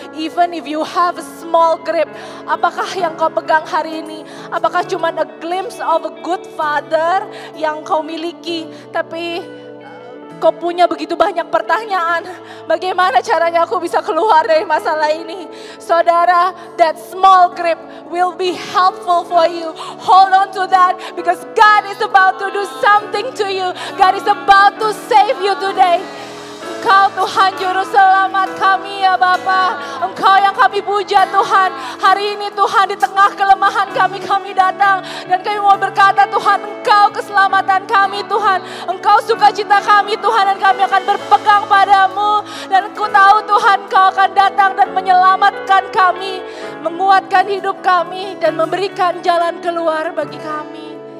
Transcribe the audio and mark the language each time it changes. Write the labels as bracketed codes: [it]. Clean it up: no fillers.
[en] Even if you have a small grip, [id] apakah yang kau pegang hari ini? Apakah cuma [en] a glimpse of a good father [id] yang kau miliki? Tapi kau punya begitu banyak pertanyaan. Bagaimana caranya aku bisa keluar dari masalah ini? [en] Saudara, that small grip will be helpful for you. Hold on to that because God is about to do something to you. God is about to save you today. [id] Engkau Tuhan Juru Selamat kami ya Bapa. Engkau yang kami puja Tuhan. Hari ini Tuhan di tengah kelemahan kami datang. Dan kami mau berkata Tuhan, Engkau keselamatan kami Tuhan. Engkau sukacita kami Tuhan, dan kami akan berpegang padamu. Dan Aku tahu Tuhan Engkau akan datang dan menyelamatkan kami, menguatkan hidup kami, dan memberikan jalan keluar bagi kami.